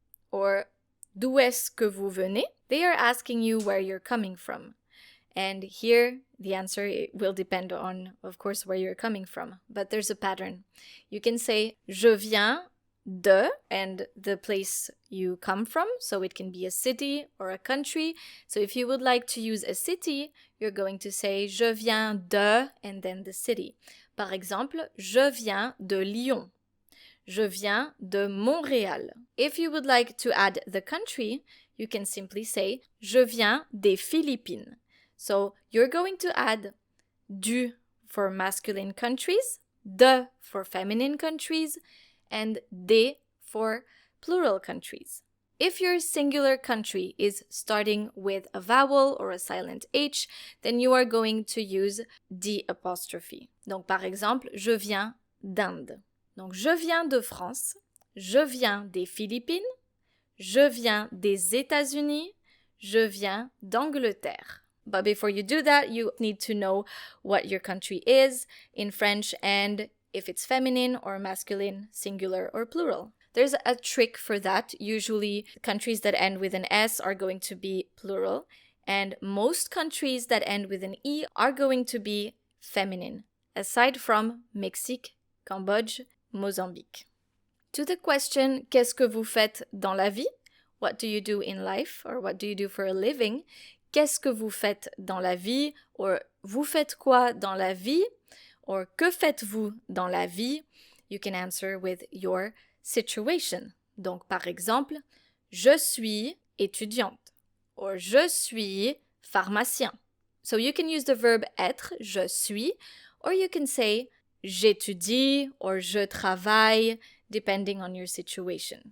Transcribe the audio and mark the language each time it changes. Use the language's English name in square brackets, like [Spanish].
[French] Or d'où est-ce que vous venez? [English] They are asking you where you're coming from. And here, the answer will depend on, of course, where you're coming from. But there's a pattern. You can say, [French] je viens de, [English] and the place you come from. So it can be a city or a country. So if you would like to use a city, you're going to say, [French] je viens de, [English] and then the city. [French] Par exemple, je viens de Lyon. Je viens de Montréal. [English] If you would like to add the country, you can simply say, [French] je viens des Philippines. [English] So you're going to add du for masculine countries, de for feminine countries, and des for plural countries. If your singular country is starting with a vowel or a silent H, then you are going to use D apostrophe. [French] Donc par exemple, je viens d'Inde. Donc je viens de France, je viens des Philippines, je viens des États-Unis, je viens d'Angleterre. [English] But before you do that, you need to know what your country is in French and if it's feminine or masculine, singular or plural. There's a trick for that. Usually, countries that end with an S are going to be plural, and most countries that end with an E are going to be feminine, aside from Mexique, Cambodge, Mozambique. To the question, [French] qu'est-ce que vous faites dans la vie? [English] What do you do in life, or what do you do for a living? [French] Qu'est-ce que vous faites dans la vie? Or vous faites quoi dans la vie? Or que faites-vous dans la vie? [English] You can answer with your situation. [French] Donc par exemple, je suis étudiante. [English] Or [French] je suis pharmacien. [English] So you can use the verb être, [French] je suis, [English] or you can say [French] j'étudie [English] or [French] je travaille, [English] depending on your situation.